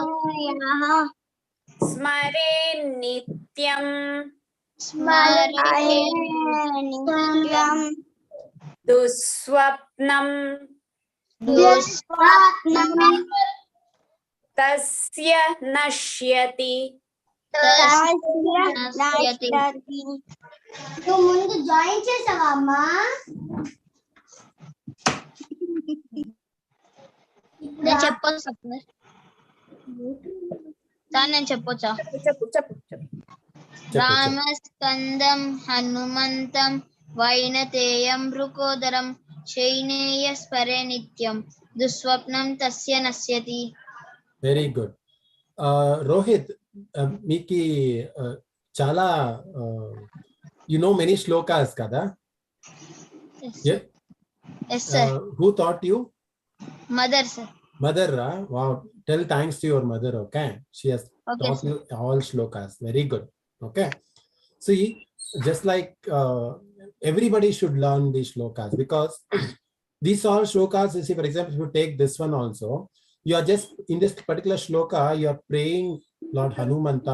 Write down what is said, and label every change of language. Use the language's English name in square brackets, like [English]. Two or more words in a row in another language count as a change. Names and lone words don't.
[Sanskrit] Smare nityam. Duswapnam. Tasya nashyati. [Telugu] నువ్వు ముందు జాయిన్ చేసావా అమ్మా? నేను చెప్పొచ్చా? నేను చెప్పొచ్చా? చెప్పు. [Sanskrit] రామస్కందం హనుమంతం వైనతేయం రుకోదరం శైనేయ స్మరే నిత్యం దుస్వప్నం తస్య నశ్యతి. [English] very good. రోహిత్, [Telugu] మీకు చాలా [English] you know many shlokas kada? Yeah. Yes sir. Who taught you? Mother sir. Mother, wow, tell thanks to your mother. Okay, she has taught sir. you all shlokas. Very good. Okay, see, just like everybody should learn these shlokas, because these all shlokas, you see, for example, if you take this one also, you are just in this particular shloka, you are praying Lord Hanumanta.